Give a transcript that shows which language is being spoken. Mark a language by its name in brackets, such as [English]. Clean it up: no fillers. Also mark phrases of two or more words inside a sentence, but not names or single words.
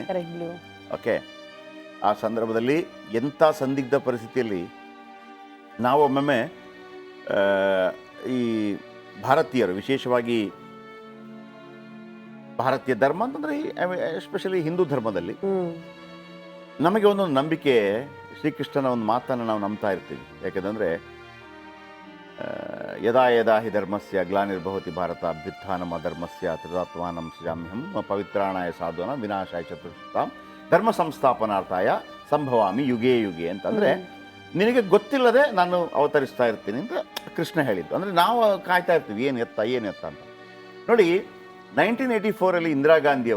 [Kannada] ಓಕೆ, ಆ ಸಂದರ್ಭದಲ್ಲಿ ಎಂಥ ಸಂದಿಗ್ಧ ಪರಿಸ್ಥಿತಿಯಲ್ಲಿ ನಾವೊಮ್ಮೊಮ್ಮೆ ಈ ಭಾರತೀಯರು, ವಿಶೇಷವಾಗಿ ಭಾರತೀಯ ಧರ್ಮ ಅಂತಂದರೆ ಎಸ್ಪೆಷಲಿ ಹಿಂದೂ ಧರ್ಮದಲ್ಲಿ ನಮಗೆ ಒಂದೊಂದು ನಂಬಿಕೆ, ಶ್ರೀಕೃಷ್ಣನ ಒಂದು ಮಾತನ್ನು ನಾವು ನಂಬ್ತಾ ಇರ್ತೀವಿ. [Sanskrit] ಯಾಕೆಂದರೆ ಯದಾ ಯದಾ ಹಿ ಧರ್ಮಸ್ಯ ಗ್ಲಾನಿರ್ಭವತಿ ಭಾರತ ಅಭ್ಯುತ್ಥಾನಂ ಅಧರ್ಮಸ್ಯ ತದಾತ್ಮಾನಂ ಸೃಜಾಮ್ಯಹಂ ಪವಿತ್ರಾಣಾಯ ಸಾಧುನ ವಿನಾಶಾಯ ಚತುಷ್ಟಾಂ ಧರ್ಮ ಸಂಸ್ಥಾಪನಾರ್ಥಾಯ ಸಂಭವಾಮಿ ಯುಗೇ ಯುಗೆ [Kannada] ಅಂತಂದರೆ ನಿನಗೆ ಗೊತ್ತಿಲ್ಲದೆ ನಾನು ಅವತರಿಸ್ತಾ ಇರ್ತೀನಿ ಅಂತ ಕೃಷ್ಣ ಹೇಳಿದ್ದು. ಅಂದರೆ ನಾವು ಕಾಯ್ತಾ ಇರ್ತೀವಿ, ಏನು ಎತ್ತ ಅಂತ. ನೋಡಿ, 1984 ಇಂದಿರಾ ಗಾಂಧಿ ಅವರು